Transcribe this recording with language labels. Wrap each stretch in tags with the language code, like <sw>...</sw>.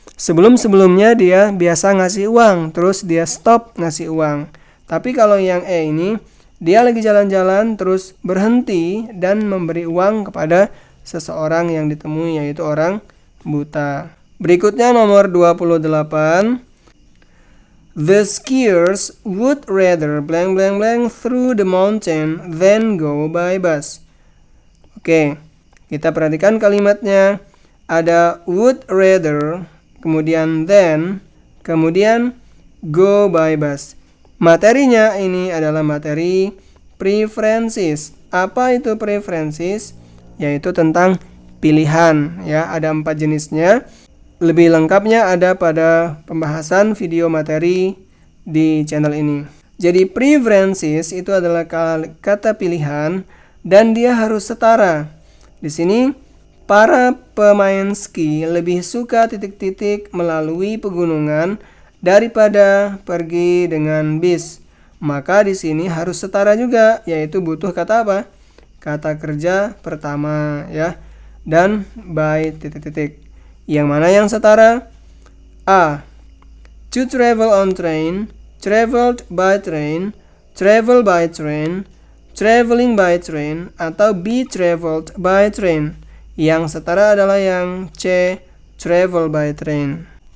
<id>Sebelum-sebelumnya dia biasa ngasih uang, terus dia stop ngasih uang. Tapi kalau yang E ini, dia lagi jalan-jalan terus berhenti dan memberi uang kepada seseorang yang ditemui, yaitu orang buta. Berikutnya nomor 28.</id> <en>The skiers would rather blank blank blank through the mountain than go by bus.</en> <id>Oke, kita perhatikan kalimatnya. Ada would rather, kemudian then, kemudian go by bus. Materinya ini adalah materi preferences. Apa itu preferences? Yaitu tentang pilihan, ya. Ada 4 jenisnya. Lebih lengkapnya ada pada pembahasan video materi di channel ini. Jadi preferences itu adalah kata pilihan dan dia harus setara. Di sini para pemain ski lebih suka titik-titik melalui pegunungan daripada pergi dengan bis. Maka di sini harus setara juga, yaitu butuh kata apa? Kata kerja pertama, ya. Dan by titik-titik. Yang mana yang setara? A.</id> <en>To travel on train, traveled by train, travel by train, traveling by train, atau be traveled by train.</en> <id>Yang setara adalah yang C,</id> <en>travel by train.</en>